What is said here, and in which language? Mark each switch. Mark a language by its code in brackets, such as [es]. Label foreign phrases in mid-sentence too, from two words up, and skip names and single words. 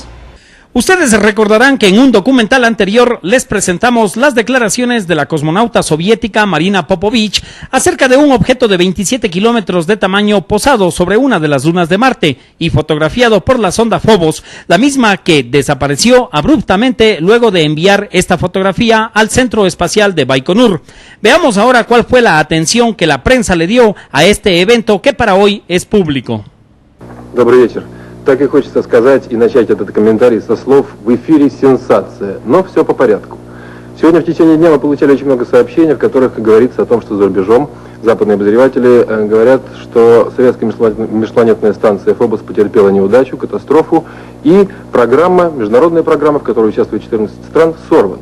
[es] Ustedes recordarán que en un documental anterior les presentamos las declaraciones de la cosmonauta soviética Marina Popovich acerca de un objeto de 27 kilómetros de tamaño posado sobre una de las lunas de Marte y fotografiado por la sonda Phobos, la misma que desapareció abruptamente luego de enviar esta fotografía al Centro Espacial de Baikonur. Veamos ahora cuál fue la atención que la prensa le dio a este evento que para hoy es público. [ru] Добрый вечер. Так и хочется сказать и начать этот комментарий со слов «в эфире сенсация», но все по порядку. Сегодня в течение дня мы получали очень много сообщений, в которых говорится о том, что за рубежом западные обозреватели говорят, что советская межпланетная станция Phobos потерпела неудачу, катастрофу, и программа, международная программа, в которой участвует 14 стран, сорвана.